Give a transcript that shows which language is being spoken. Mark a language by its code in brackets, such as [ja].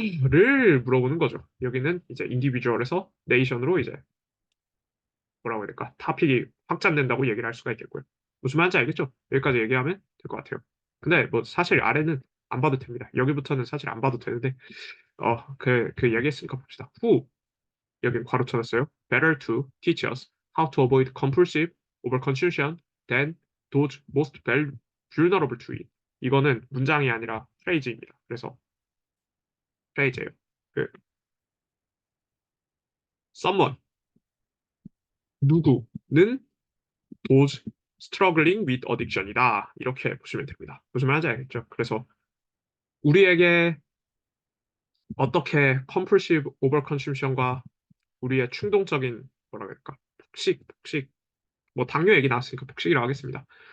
[ko] 를 물어보는 거죠. 여기는 이제 인디비주얼에서 네이션으로 이제 뭐라고 해야 될까? 타픽이 확장된다고 얘기를 할 수가 있겠고요. 무슨 말인지 알겠죠? 여기까지 얘기하면 될 것 같아요. 근데 뭐 사실 아래는 안 봐도 됩니다. 여기부터는 사실 안 봐도 되는데 그 얘기했으니까 봅시다. Who 여기 괄호 쳐놨어요. [en] Better to teach us how to avoid compulsive overconsumption than those most vulnerable to it. [ko] 이거는 문장이 아니라 프레이즈입니다. 그래서 프레이즈예요. [en] 그 someone 누구는 those struggling with addiction이다. [ko] 이렇게 보시면 됩니다. 무슨 말인지 알겠죠? 그래서 우리에게 어떻게 [en] compulsive overconsumption [ko] 과 우리의 충동적인 뭐라 그럴까? 폭식, 뭐 당뇨 얘기 나왔으니까 폭식이라고 하겠습니다.